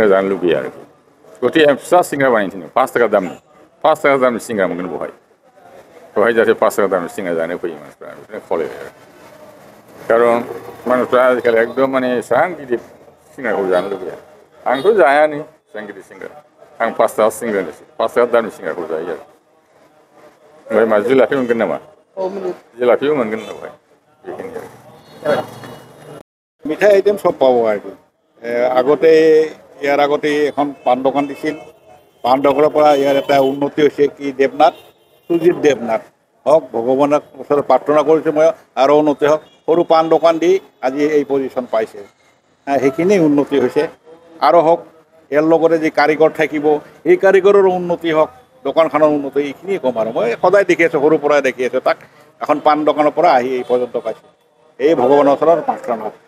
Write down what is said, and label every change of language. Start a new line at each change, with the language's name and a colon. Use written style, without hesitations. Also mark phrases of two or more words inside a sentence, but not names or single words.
Bodo: जानो लुबैयो आरोखि गथिखे फिसा सिंग्रा बानायनो थिनदों 5 थाखा दामनि 5 थाखा दामनि सिंग्रा मोनगोन बेवहाय जाहाथे 5 थाखा दामनि सिंग्रा जानो फैयो मानसिफ्रा बेखौनो खावलायबाय आरो खारन मानसिफ्रा आजिखालि एकदम माने एसेबां गिदिर सिंग्राखौ जानो लुबैया आंथ' जायानो एसेबां गिदिर सिंग्रा आं 5 थाखा सिंग्रानिसो 5 थाखा दामनि सिंग्राखौ जायो आरो ओमफ्राय मा जिलाफि मोनगोन नामा जिलाफिबो मोनगोन बेवहाय बेखिनि आरो
Assamese: মিঠাই আইটেম সব
Bangla: পাব আর কি
Assamese: ইয়াৰ আগতে এখন পাণ দোকান দিছিল পাণ দোকানৰ পৰা ইয়াৰ এটা উন্নতি হৈছে কি দেৱনাথ সুজিত দেৱনাথ হওক ভগৱানৰ ওচৰত প্ৰাৰ্থনা কৰিছোঁ মই আৰু উন্নতি হওক সৰু পাণ দোকান দি আজি এই পজিশ্যন পাইছে সেইখিনি উন্নতি হৈছে আৰু হওক ইয়াৰ লগতে যি কাৰিকৰ থাকিব এই কাৰিকৰৰ উন্নতি হওক দোকানখনৰ উন্নতি এইখিনিয়ে ক'ম আৰু মই সদায় দেখি আছোঁ সৰুৰ পৰাই দেখি আছোঁ তাক এখন পাণ দোকানৰ পৰা আহি এই পৰ্যন্ত পাইছোঁ এই ভগৱানৰ ওচৰত প্ৰাৰ্থনা